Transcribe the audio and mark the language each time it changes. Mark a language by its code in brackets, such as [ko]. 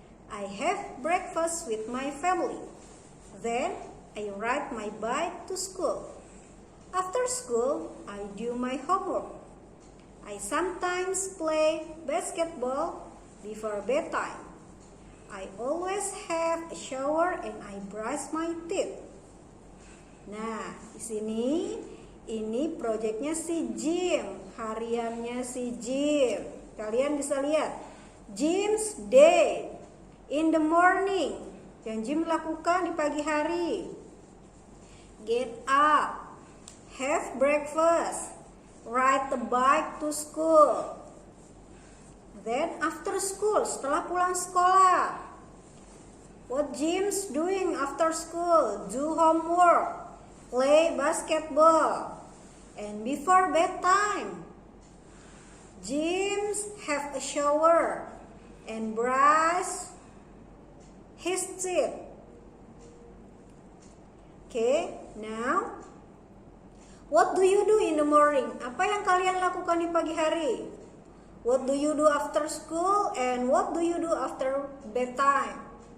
[en] I have breakfast with my family. Then I ride my bike to school. After school, I do my homework. I sometimes play basketball before bedtime. I always have a shower and I brush my teeth. [id] Nah, di sini ini proyeknya si Jim, hariannya si Jim. Kalian bisa lihat, [en] Jim's day in the morning. [id] Yang Jim lakukan di pagi hari. [en] Get up, have breakfast, ride the bike to school. Then after school, [id] setelah pulang sekolah, [en] what Jim's doing after school? Do homework, play basketball, and before bedtime, Jim's have a shower and brush his teeth. Okay, now what do you do in the morning? [id] Apa yang kalian lakukan di pagi hari? [en] What do you do after school and what do you do after bedtime?